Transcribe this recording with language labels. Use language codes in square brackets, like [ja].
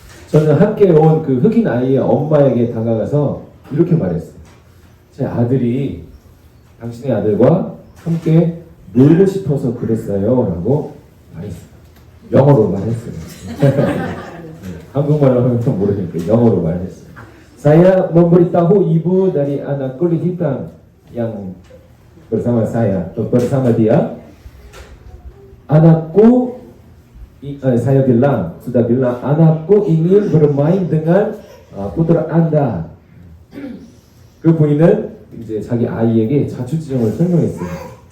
[ko] 저는 함께 온 그 흑인 아이의 엄마에게 다가가서 이렇게 말했어요. 제 아들이 당신의 아들과 함께 놀고 싶어서 그랬어요 라고 말했어요. 영어로 말했어요. 한국말로 하면 좀 모르니까 영어로 말했어요. [id] Saya memberitahu ibu dari anak kulit hitam yang bersama saya, bersama dia, anakku, saya bilang, sudah bilang, anakku ingin bermain dengan putra Anda. [ko] 그 부인은 이제 자기 아이에게 자초지종을 설명했어요.